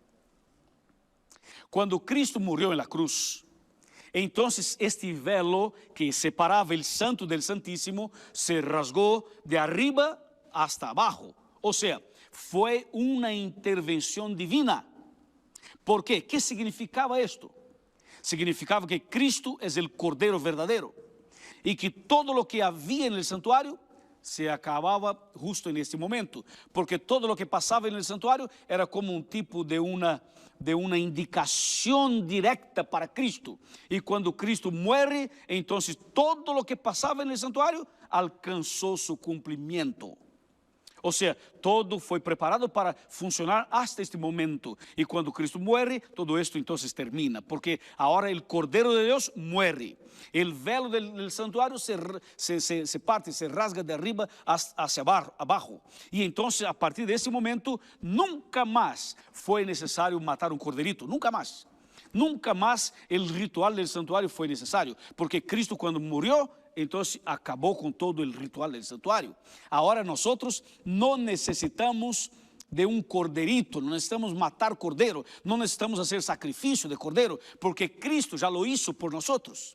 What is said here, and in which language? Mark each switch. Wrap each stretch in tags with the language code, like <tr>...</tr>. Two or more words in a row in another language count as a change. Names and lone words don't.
<es>Cuando Cristo murió en la cruz, entonces este velo que separaba el Santo del Santísimo se rasgó de arriba hasta abajo. O sea, fue una intervención divina. ¿Por qué? ¿Qué significaba esto? Significaba que Cristo es el Cordero verdadero y que todo lo que había en el santuario se acabava justo</es> <pt>nesse momento, porque todo o que passava no santuário era como um tipo de uma indicação direta para Cristo. E quando Cristo morre, então todo o que passava no santuário alcançou seu cumprimento. Ou seja, todo foi preparado para funcionar</pt> <es>hasta este momento.</es> <pt>E quando Cristo muere,</pt> <es>todo esto</es> <pt>então termina. Porque agora o Cordeiro de Deus muere.</pt> <es>O velo del santuário se parte, se rasga de arriba hacia abajo.</es> <pt>E então, a partir desse momento, nunca mais foi necessário matar um corderito. Nunca mais.</pt> <es>Nunca más el ritual del santuario fue necesario, porque Cristo cuando murió, entonces acabó con todo el ritual del santuario. Ahora nosotros no necesitamos de un corderito, no necesitamos matar cordero, no necesitamos hacer sacrificio de cordero, porque Cristo ya lo hizo por nosotros.</es>